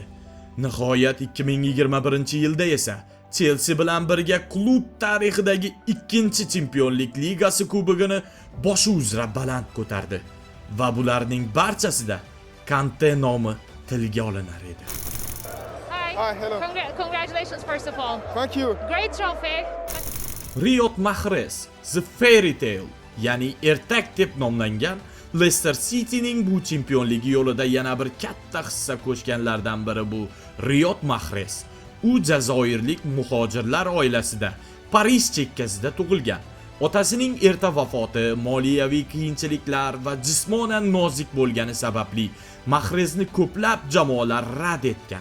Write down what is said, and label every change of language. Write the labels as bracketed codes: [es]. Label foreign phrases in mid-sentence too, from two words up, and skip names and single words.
[uz] Nihoyat 2021-yilda esa Chelsea bilan birga klub tarixidagi 2-chempionlik ligasi kubogini boshi uzra baland ko'tardi va bularning barchasida Kante nomi tilga olinar edi. [en] Hi, hello. Congratulations first of all. Thank you. Great trophy. [uz] Riyod Mahrez, The Fairy Tale, ya'ni ertak deb nomlangan Leicester Cityning bu chempionligi yo'lida yana bir katta hissa qo'shganlardan biri bu Riyod Mahrez. U jazoirlik muhojirlar oilasida Parij chekkasida tug'ilgan. Otasining erta vafoti, moliyaviy qiyinchiliklar va jismonan nozik bo'lgani sababli Mahrezni ko'plab jamoalar rad etgan.